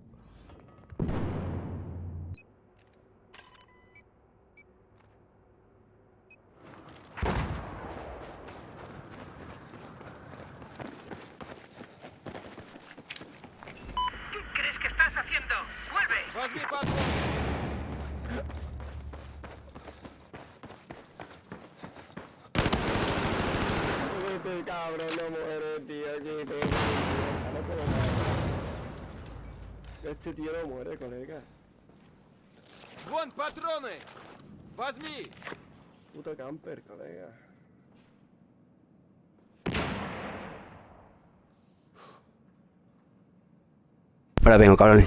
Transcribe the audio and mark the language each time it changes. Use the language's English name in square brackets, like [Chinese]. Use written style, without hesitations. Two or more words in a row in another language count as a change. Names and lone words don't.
[Spanish] ¿Qué crees que estás haciendo? ¡Vuelve! [Russian] Возьми патроны! [Spanish] Este cabrón no muere, tío. Quítate. No puedo más. Este tío no muere, colega. [Russian] Вон патроны! Возьми! [Spanish] Puto camper, colega. Ahora vengo, cabrones.